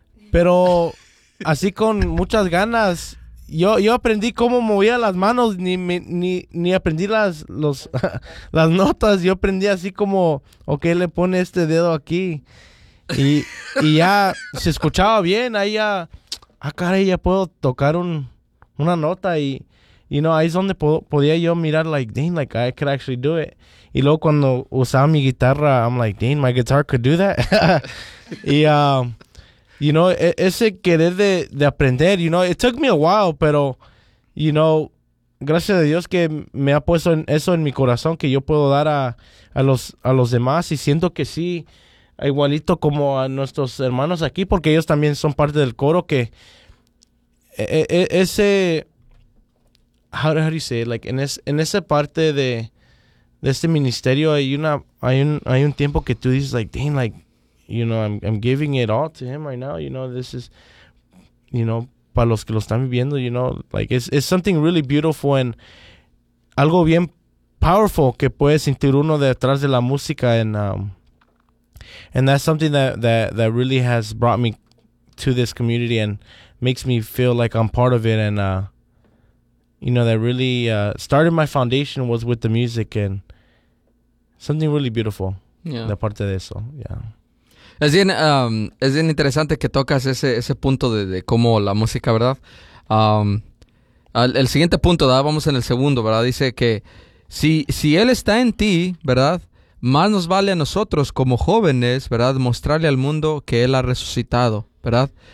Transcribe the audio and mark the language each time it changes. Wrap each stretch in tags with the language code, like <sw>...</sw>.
<es>Pero así con muchas ganas, yo aprendí cómo movía las manos, ni aprendí las notas, yo aprendí así como, okay, le pone este dedo aquí y ya se escuchaba bien, ahí ya caray, ya puedo tocar una nota y, ahí es donde podía yo mirar,</es> <en>I could actually do it.</en> <es>Y luego cuando usaba mi guitarra,</es> <en>I'm like, dang, my guitar could do that.</en> <es>Y, ese querer de aprender,</es> <en>it took me a while,</en> <es>pero, gracias a Dios que me ha puesto eso en mi corazón, que yo puedo dar a los demás y siento que sí. Igualito como a nuestros hermanos aquí, porque ellos también son parte del coro, que ese,</es> <en>how do you say it?</en> <es>Like en esa parte de este ministerio hay un tiempo que tú dices, like,</es> <en>dang, like, I'm giving it all to him right now, this is,</en> <es>para los que lo están viviendo,</es> <en>like, it's something really beautiful and</en> <es>algo bien powerful que puede sentir uno detrás de la música en</es> <en>and that's something that really has brought me to this community and makes me feel like I'm part of it. And, that really started my foundation was with the music and something really beautiful. Yeah.</en> <es>De parte de eso, yeah. Es bien interesante que tocas ese punto de cómo la música, ¿verdad? El siguiente punto, ¿verdad? Vamos en el segundo, ¿verdad? Dice que si él está en ti, ¿verdad? Más nos vale a nosotros como jóvenes, ¿verdad? Mostrarle al mundo que Él ha resucitado, ¿verdad?</es>